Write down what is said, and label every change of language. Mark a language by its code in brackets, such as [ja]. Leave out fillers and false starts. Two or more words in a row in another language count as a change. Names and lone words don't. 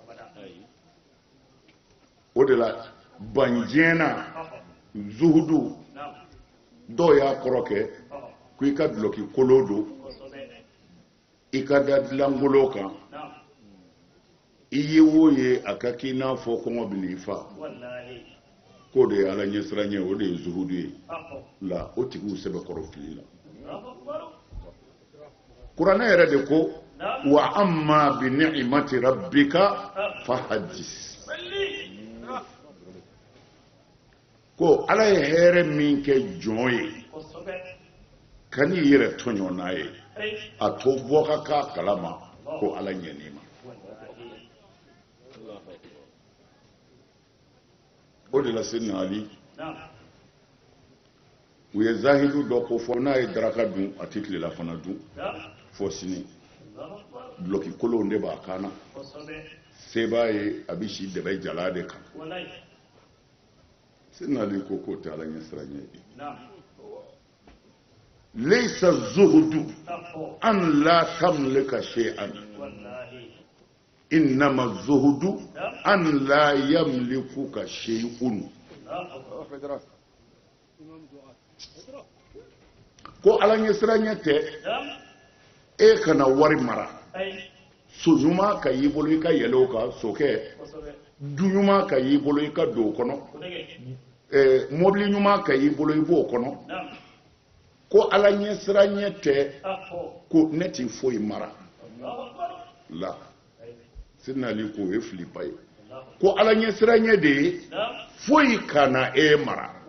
[bm] o de la ban diɲɛ na zuhudu dɔw y'a kɔrɔ kɛ ko i ka duloki kolo don, i ka da dilangolo kan, i ye o ye a ka k'i n'a fɔ kɔngɔ bɛ n'i fa. k'o de ye ala ɲɛsiranɲɛ, o de ye zuhudu ye. la o tigiw sɛbɛ kɔrɔ fili la. kuranɛ yɛrɛ de ko [ar] وأما بنعمة ربك فحدث, [bm] ko ala ye hɛrɛ min kɛ jɔn ye ka n'i yɛrɛ tɔɲɔ n'a ye, a to bɔ ka k'a kalama ko ala ɲɛn'i ma. o de la Seydina Ali u ye zahidu dɔ ko fɔ n'a ye daraka dun a tɛ tilela fana dun fɔ sini. duloki kolonw de b'a kan na, seba ye a bɛ si dɛbɛ jala de kan sinali ko k'o tɛ ala ɲɛ siran ɲɛ [ar] ليس الزهد أن لا تملك شيئا إنما الزهد أن لا يملكك شيء [bm] ko ala ɲɛ siran tɛ e kana wari mara so ɲuman ka y'i bolo i ka yɛlɛ o kan sokɛ du ɲuman ka y'i bolo i ka don o kɔnɔ mobili ɲuman ka y'i bolo i b'o kɔnɔ ko ala ɲɛ siran tɛ ko ne t'i foyi mara la sinali ko ye filipa ye ko ala ɲɛ siran de ye foyi kana e mara